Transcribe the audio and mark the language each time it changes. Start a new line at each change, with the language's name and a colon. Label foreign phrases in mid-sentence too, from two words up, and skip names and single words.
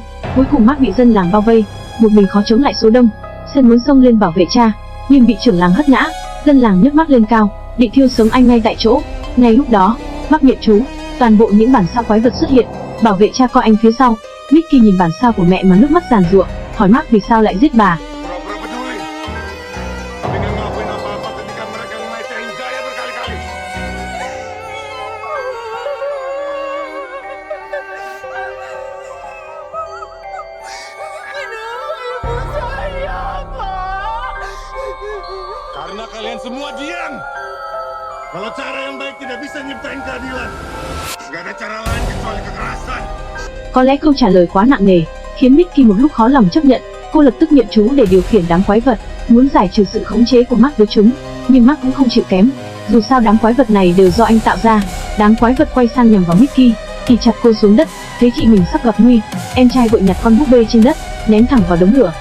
Vietnamese: Cuối cùng Mark bị dân làng bao vây, một mình khó chống lại số đông. Sơn muốn xông lên bảo vệ cha, nhưng bị trưởng làng hất ngã. Dân làng nhấc Mark lên cao, định thiêu sống anh ngay tại chỗ. Ngay lúc đó, Mark niệm chú, toàn bộ những bản sao quái vật xuất hiện, bảo vệ cha con anh phía sau. Mickey nhìn bản sao của mẹ mà nước mắt giàn giụa, hỏi Mark vì sao lại giết bà.
Indonesian: Pura-pura peduli. Tapi nggak ngelakuin apa-apa ketika mereka ngelecehin saya berkali-kali. Kenapa ibu saya, Pak? Karena kalian semua diam. Kalau cara yang baik tidak bisa nyiptain keadilan, nggak ada cara lain kecuali kekerasan.
Vietnamese: Có lẽ câu trả lời quá nặng nề, khiến Mickey một lúc khó lòng chấp nhận. Cô lập tức niệm chú để điều khiển đám quái vật, muốn giải trừ sự khống chế của Mark với chúng. Nhưng Mark cũng không chịu kém. Dù sao đám quái vật này đều do anh tạo ra. Đám quái vật quay sang nhằm vào Mickey, thì chặt cô xuống đất. Thấy chị mình sắp gặp nguy, em trai vội nhặt con búp bê trên đất, ném thẳng vào đống lửa.